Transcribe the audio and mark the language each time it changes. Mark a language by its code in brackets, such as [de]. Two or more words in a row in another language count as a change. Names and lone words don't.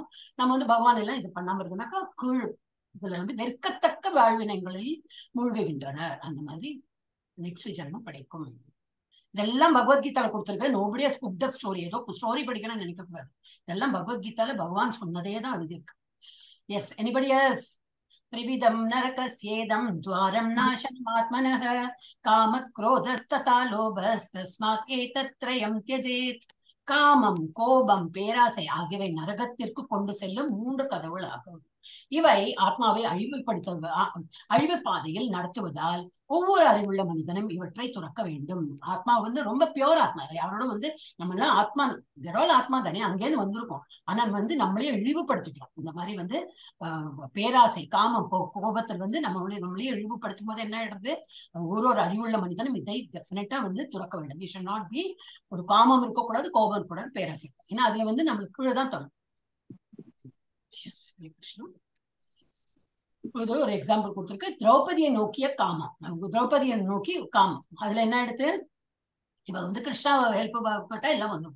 [ta] நம்ம வந்து பகவான் எல்லாம் இது பண்ணாம இருக்குனாக்கா கீழ் இதுல வந்து வெறுக்கத்தக்க வாழ்வினங்களில் மூழ்குகின்றனர். அந்த மாதிரி நெக்ஸ்ட் ஜென்மம் கிடைக்கும். இதெல்லாம் பகவத்கீதால கொடுத்திருக்க. [en] nobody has cooked up story. [ta] ஏதோ ஸ்டோரி படிக்கணும்னு நினைக்க கூடாது. இதெல்லாம் பகவத்கீதால பகவான் சொன்னதே தான் எழுதியிருக்கு. [en] yes, anybody else? [sa] त्रिविधं नरकस्येदं द्वारं नाशनमात्मनः कामक्रोधस्तथा लोभस्तस्मात् एतत्त्रयं त्यजेत्. [ta] காமம், கோபம், பேராசை ஆகியவை நரகத்திற்கு கொண்டு செல்லும் 3 கதவுகள் ஆகும். இவை ஆத்மாவை அழிவு பாதையில் நடத்துவதால் ஒவ்வொரு அறிவுள்ள மனிதனும் இவற்றை துறக்க வேண்டும். ஆத்மா வந்து ரொம்ப பியோர் ஆத்மா. யாரோட வந்து நம்ம எல்லாம் ஆத்மா ஆத்மா தானே, அங்கேருந்து வந்திருக்கோம். ஆனா வந்து நம்மளே இழிவுபடுத்திக்கிறோம். இந்த மாதிரி வந்து பேராசை, காமம், கோபத்தில் வந்து நம்மளே இழிவுபடுத்தும் போது என்ன ஆயிடுறது? ஒரு அறிவுள்ள மனிதனும் இதை டெஃபினட்டா வந்து துறக்க வேண்டும். [en] we should not be [ta] ஒரு காமம் இருக்கக்கூடாது, கோபம் இருக்கக்கூடாது, பேராசை. ஏன்னா அதுல வந்து நம்மளுக்கு கீழே தான் தரும். ஒரு எக்ஸாம்பிள் கொடுத்திருக்கு. திரௌபதியை நோக்கிய காமம், திரௌபதியை நோக்கி காமம். அதுல என்ன எடுத்து இவ வந்து கிருஷ்ணாவை ஹெல்ப் பட்டா எல்லாம் வந்துடுச்சு.